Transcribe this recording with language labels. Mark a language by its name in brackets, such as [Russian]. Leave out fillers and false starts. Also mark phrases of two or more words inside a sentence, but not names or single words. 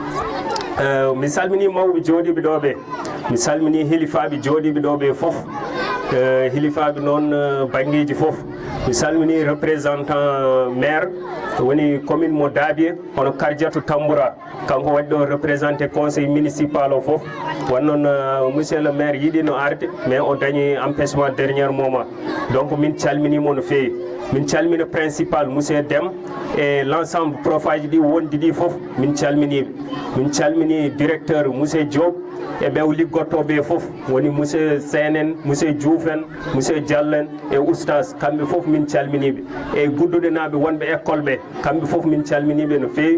[Fula] Mi salmini mawɓe jooɗiɓe ɗo ɓe, mi salmini hilifaɓe jooɗiɓe ɗo ɓe fof, hilifaɓe noon banggueji fof. Mi salmini [French] représentant maire [Fula] woni commune mo Dabie hono Kardiatou Tamboura, kanko waɗi ɗo [French] représenté conseil municipal [Fula] o fof. Wannoon [French] monsieur le maire [Fula] yiɗino arde mais o dañi [French] empêchement dernier moment, [Fula] donc min calminimo no feewi. Min calmina [French] principal monsieur [Fula] Dem [French] et l'ensemble [Fula] profaji ɗi wondi ɗi fof min calminiɓe. Min calmini [French] directeur monsieur [Fula] Diop e ɓew liggottoɓe fof woni monsieur Senen, monsieur Diouf en, monsieur Diallo en e oustas, kamɓe fof min calminiɓe. E Gudduɗe naaɓe wonɓe école ɓe kamɓe fof min calminiɓe no feewi.